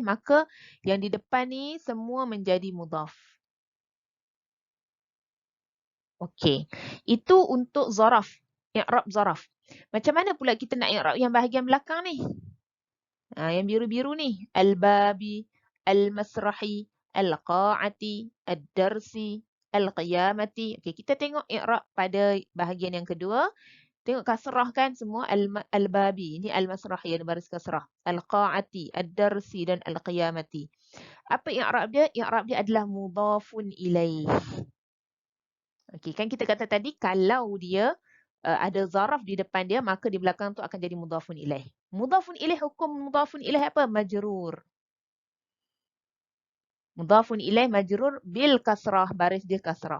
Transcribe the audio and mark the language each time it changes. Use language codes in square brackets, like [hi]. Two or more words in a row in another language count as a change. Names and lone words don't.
[ms] Maka yang di depan ni semua menjadi mudhaf. Okey. Itu untuk zaraf. [ar] إعراب ظرف. [ms] Macam mana pula kita nak i'rab yang bahagian belakang ni? Yang biru-biru ni. Al-babi, [ar] المسرحِ، القاعةِ، الدرسِ، القيامةِ. [ms] Okey, kita tengok i'rab pada bahagian yang kedua. Tengok kasrah kan semua al-babi. Ini al-masrahi, ada baris kasrah. Al-qa'ati, [ar] ad-darsi dan al-qiyamati. [ms] Apa i'rab dia? I'rab dia adalah [ar] مضاف إليه. [ms] Okey, kan kita kata tadi kalau dia ada zaraf di depan dia, maka di belakang tu akan jadi [ar] مضاف إليه. مضاف إليه, [ms] hukum [ar] مضاف إليه [ms] apa? Majrur. [ar] مضاف إليه مجرور بالكسرة, [ms] baris dia kasrah.